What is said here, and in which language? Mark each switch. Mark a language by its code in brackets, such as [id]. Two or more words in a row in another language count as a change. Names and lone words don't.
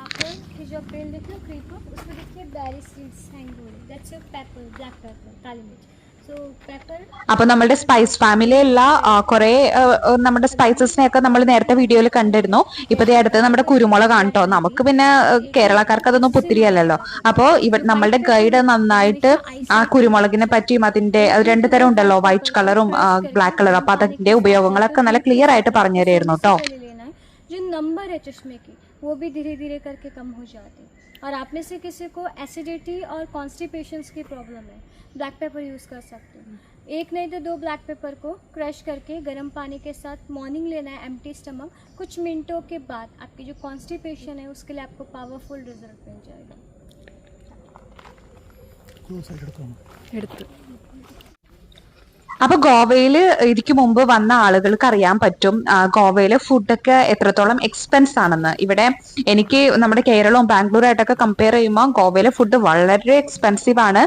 [ml] അപ്പൊ നമ്മുടെ സ്പൈസ് ഫാമിലിയുള്ള കുറെ നമ്മുടെ സ്പൈസസിനെയൊക്കെ നമ്മൾ നേരത്തെ വീഡിയോയിൽ കണ്ടിരുന്നു. ഇപ്പൊ അടുത്ത് നമ്മുടെ കുരുമുളക് കാണട്ടോ. നമുക്ക് പിന്നെ കേരളക്കാർക്ക് അതൊന്നും പുത്തിരിയല്ലല്ലോ. അപ്പോ നമ്മളുടെ ഗൈഡ് നന്നായിട്ട് ആ കുരുമുളകിനെ പറ്റിയും അതിന്റെ രണ്ടു തരം ഉണ്ടല്ലോ, വൈറ്റ് കളറും ബ്ലാക്ക് കളറും. അപ്പൊ അതിന്റെ ഉപയോഗങ്ങളൊക്കെ നല്ല ക്ലിയർ ആയിട്ട് പറഞ്ഞു തരായിരുന്നു കേട്ടോ. [hi] वो भी धीरे धीरे करके कम हो जाते हैं. और आप में से किसी को एसिडिटी और कॉन्स्टिपेशंस की प्रॉब्लम है, [en] black pepper use [hi] कर सकते हैं. एक नहीं तो 2 [en] black pepper [hi] को क्रश करके गर्म पानी के साथ मॉर्निंग लेना है, [en] empty stomach. [hi] कुछ मिनटों के बाद आपकी जो कॉन्स्टिपेशन है उसके लिए आपको [en] powerful result [hi] मिल जाएगा. [ml] അപ്പൊ ഗോവയിൽ ഇതിക്ക് മുമ്പ് വന്ന ആളുകൾക്ക് അറിയാൻ പറ്റും ഗോവയിലെ ഫുഡൊക്കെ എത്രത്തോളം എക്സ്പെൻസ് ആണെന്ന്. ഇവിടെ എനിക്ക് നമ്മുടെ കേരളവും ബാംഗ്ലൂരായിട്ടൊക്കെ കമ്പയർ ചെയ്യുമ്പോൾ ഗോവയിലെ ഫുഡ് വളരെ എക്സ്പെൻസീവ് ആണ്.